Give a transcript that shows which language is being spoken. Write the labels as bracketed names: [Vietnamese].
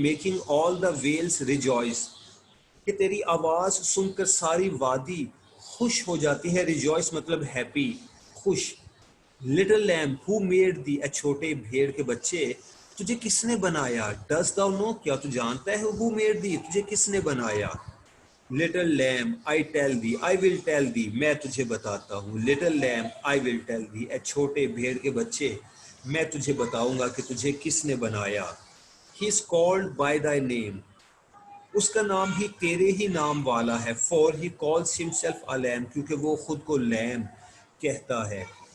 [English] making all the vales rejoice, [Urdu] کہ تیری آواز سن کر ساری وادی خوش ہو جاتی ہے. ریجوائس مطلب ہیپی, خوش. Little lamb [English] who made thee, [Urdu] اے چھوٹے بھیڑ کے بچے, تجھے کس نے بنایا. [English] dost thou know, [Urdu] کیا تو جانتا ہے, [English] who made thee, [Urdu] تجھے کس نے بنایا. [English] little lamb I tell thee, I will tell thee, [Urdu] میں تجھے بتاتا ہوں. Little lamb [English] I will tell thee, [Urdu] اے چھوٹے بھیڑ کے بچے, میں تجھے بتاؤں گا کہ تجھے کس نے بنایا. [English] He is called by thy name, [Urdu] اس کا نام ہی تیرے ہی نام والا ہے. [English] for he calls himself a lamb, [Urdu] کیونکہ وہ خود کو لیم کہتا ہے.